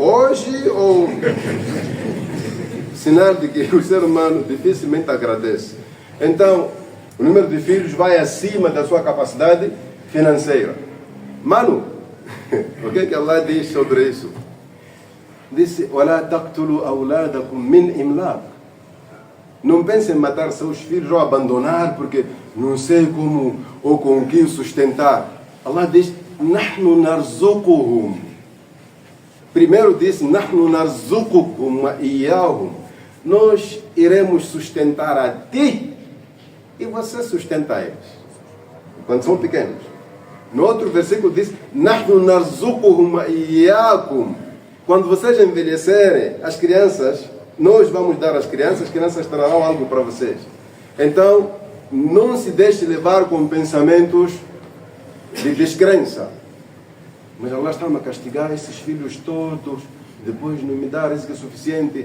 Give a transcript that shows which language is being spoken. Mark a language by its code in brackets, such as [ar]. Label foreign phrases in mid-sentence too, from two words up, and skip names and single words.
[pt] Hoje ou... Sinal de que o ser humano dificilmente agradece. Então, o número de filhos vai acima da sua capacidade financeira. Mano, o que Allah diz sobre isso? Disse, [ar] وَلَا تَقْتُلُوا أَوْلَادَكُمْ مِنْ إِمْلَاقٍ. [pt] Não pense em matar seus filhos ou abandonar porque não sei como ou com o que sustentar. Allah diz, [ar] نَحْنُ نَرْزُقُهُمْ. [pt] Primeiro disse, [ar] نَحْنُ نَرْزُقُكُمْ وَإِيَّاهُمْ. [pt] Nós iremos sustentar a ti e você sustenta eles, quando são pequenos. No outro versículo diz, [ar] نَحْنُ نَرْزُقُهُمْ وَإِيَّاكُمْ. [pt] Quando vocês envelhecerem, as crianças, nós vamos dar às crianças, as crianças trarão algo para vocês. Então, não se deixe levar com pensamentos de descrença. Mas Allah está a castigar esses filhos todos, depois não me dá rizque suficiente.